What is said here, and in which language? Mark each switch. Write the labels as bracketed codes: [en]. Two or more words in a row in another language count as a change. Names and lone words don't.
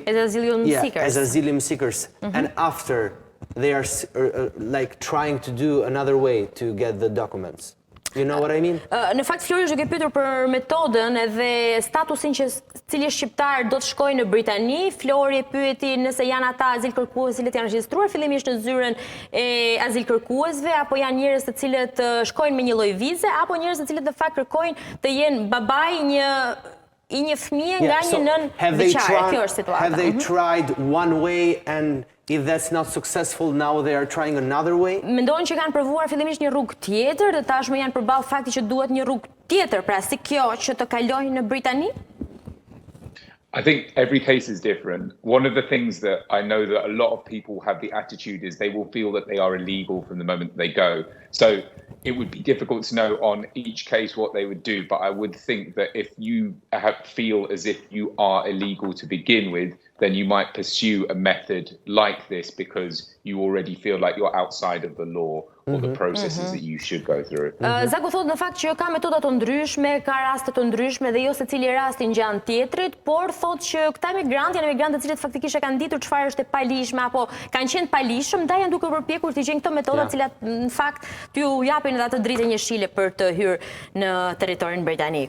[en] as asylum seekers, and after they are like trying to do another way to get the documents. You know what I mean? [sq] Në fakt Flori është duke pyetur për metodën edhe statusin që cili shqiptar do të shkojë në Britani. Flori pyeti nëse janë ata azil kërkues cilët janë regjistruar fillimisht në zyrën e azil kërkuesve, apo janë njerëz të cilët shkojnë me një lloj vize, apo njerëz të cilët në fakt kërkojnë të jenë babai i një fëmie nga një nën vjeçare. Kjo është situata. [en] Have they tried one way and if that's not successful, now they are trying another way? [sq] Mendojnë që kanë provuar fillimisht një rrugë tjetër dhe tashmë janë përballë faktit që duhet një rrugë tjetër, pra si kjo që të kalojnë në Britani? [en] I think every case is different. One of the things that I know that a lot of people have the attitude is they will feel that they are illegal from the moment they go. So it would be difficult to know on each case what they would do, but I would think that if you feel as if you are illegal to begin with, then you might pursue a method like this because you already feel like you're outside of the law, or the processes that you should go through. [sq] Zaku thot në fakt që ka metoda të ndryshme, ka raste të ndryshme dhe jo secili rast i ngjan tjetrit, por thot që këta emigrantë janë emigrantë të cilët faktikisht e kanë ditur çfarë është e palishme apo kanë qenë palishëm, ndaj janë duke përpjekur të gjejnë këto metoda të cilat në fakt t'ju japin edhe atë dritë njëshile për të hyrë në territorin britanik.